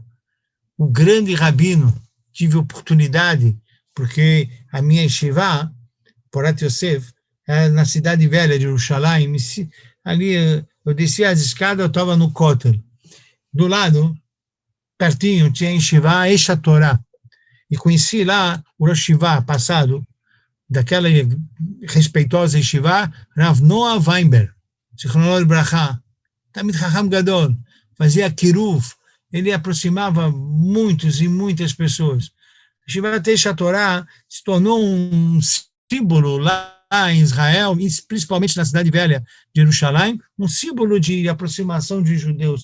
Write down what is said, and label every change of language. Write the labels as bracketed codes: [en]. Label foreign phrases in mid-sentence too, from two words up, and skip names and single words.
[pt] O grande rabino, tive oportunidade, porque a minha yeshiva, Porat Yosef, na cidade velha de Jerusalém, ali eu descia as escadas, eu estava no Kotel. Do lado, pertinho, tinha a yeshiva Eish HaTorah. E conheci lá o [he] ראש ישיבה [pt] passado, daquela respeitosa yeshiva, Rav Noah Weinberg, [he] זכרונו לברכה, תלמיד חכם גדול, [pt] fazia kiruv, ele aproximava muitos e muitas pessoas. A yeshiva Eish HaTorah se tornou um símbolo lá em Israel, principalmente na cidade velha de Jerusalém, um símbolo de aproximação de judeus.